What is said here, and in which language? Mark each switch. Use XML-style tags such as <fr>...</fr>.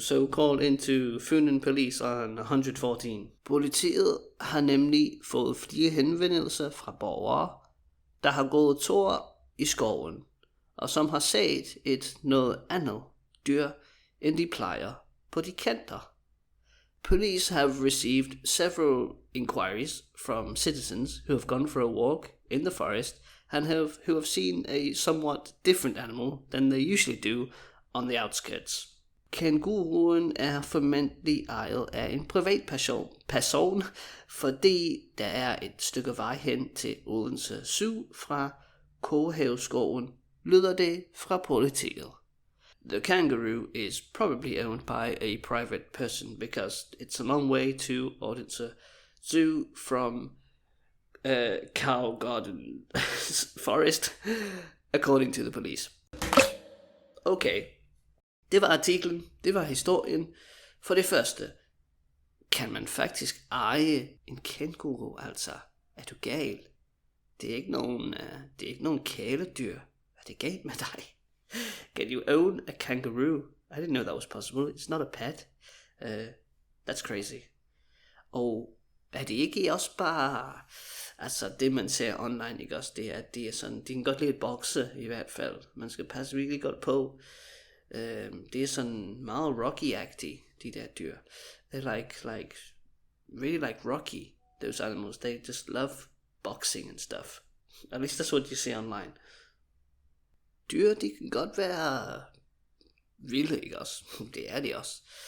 <en>So call into Funen Police on 114.</en> <da>Politiet har nemlig fået flere henvendelser fra borgere, der har gået tur i skoven, og som har set et noget andet dyr, end de plejer på de kanter.</da> <en>Police have received several inquiries from citizens who have gone for a walk in the forest and who have seen a somewhat different animal than they usually do on the outskirts.</en> <da>Kanguruen er formentlig ejet af en privatperson, fordi der er et stykke vej hen til Odense Zoo fra Kohaveskoven, lyder det fra politiet.</da> <en>The kangaroo is probably owned by a private person because it's a long way to Odense Zoo from Cow Garden Forest, according to the police.</en> <da>Okay, det var artiklen, det var historien. For det første, kan man faktisk eje en kænguru, altså? Er du gal? Det er ikke nogen kæledyr. Er det galt med dig?</da> <en>Can you own a kangaroo? I didn't know that was possible. It's not a pet. That's crazy.</en> <da>Og er det ikke også bare, altså det man ser online, ikke også, det er sådan, de kan godt lide at bokse i hvert fald. Man skal passe virkelig godt på. Det er sådan meget Rocky-agtigt, de der dyr.</da> <en>They're like really like Rocky, those animals. They just love boxing and stuff. At least that's what you see online.</en> <da>Dyr, de kan godt være vilde, ikke også? Det er de også.</da>